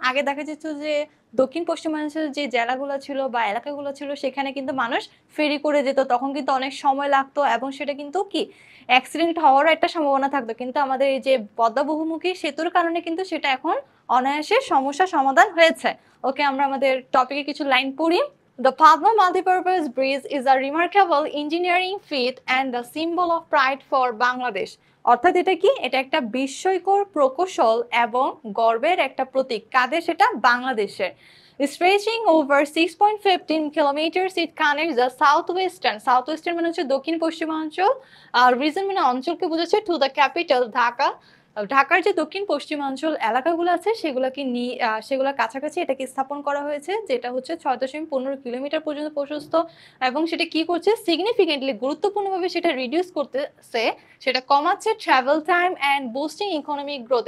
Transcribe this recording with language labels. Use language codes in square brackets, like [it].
[bn] আগে দেখা যেত যে দক্ষিণ পশ্চিমাঞ্চলের যে জেলাগুলো ছিল বা এলাকাগুলো ছিল সেখানে কিন্তু মানুষ ফেরি করে যেত, তখন কিন্তু অনেক সময় লাগতো এবং সেটা কিন্তু কি অ্যাক্সিডেন্ট হওয়ারও একটা সম্ভাবনা থাকতো। কিন্তু আমাদের এই যে পদ্মা বহুমুখী সেতুর কারণে কিন্তু সেটা এখন অনায়াসে সমস্যা সমাধান হয়েছে। ওকে, আমরা আমাদের টপিকে কিছু লাইন পড়ি। [en] The Padma Multipurpose Bridge is a remarkable engineering feat and a symbol of pride for Bangladesh. [bn] অর্থাৎ এটা কি? এটা একটা বিস্ময়কর প্রকৌশল এবং গর্বের একটা প্রতীক। কাদের? সেটা বাংলাদেশের। [en] Stretching over 6.15 kilometers, it connects the southwestern [bn] মানে হচ্ছে দক্ষিণ পশ্চিমাঞ্চল, [en] region [bn] মানে অঞ্চলকে বোঝাচ্ছে, [en] to the capital Dhaka [bn] ঢাকার যে দক্ষিণ পশ্চিমাঞ্চল এলাকাগুলো আছে সেগুলাকে নিয়ে সেগুলোর কাছাকাছি এটাকে স্থাপন করা হয়েছে, যেটা হচ্ছে ৬.১৫ কিলোমিটার পর্যন্ত প্রশস্ত এবং সেটা কি করছে সিগনিফিকেন্টলি গুরুত্বপূর্ণভাবে সেটা রিডিউস করতেছে, সেটা কমাচ্ছে [en] Travel time and boosting economic growth.